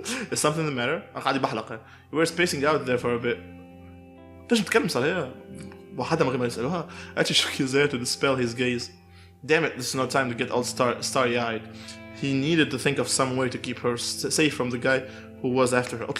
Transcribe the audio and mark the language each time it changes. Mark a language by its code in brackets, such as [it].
[en] Is something the matter? We were spacing out there for a bit. [ar] تنجم تتكلم صحيح وحدا من غير ما يسألوها. [en] Achi shook his head to dispel his gaze. Damn it, this is no time to get all starry-eyed. He needed to think of some way to keep her safe from the guy who was after her.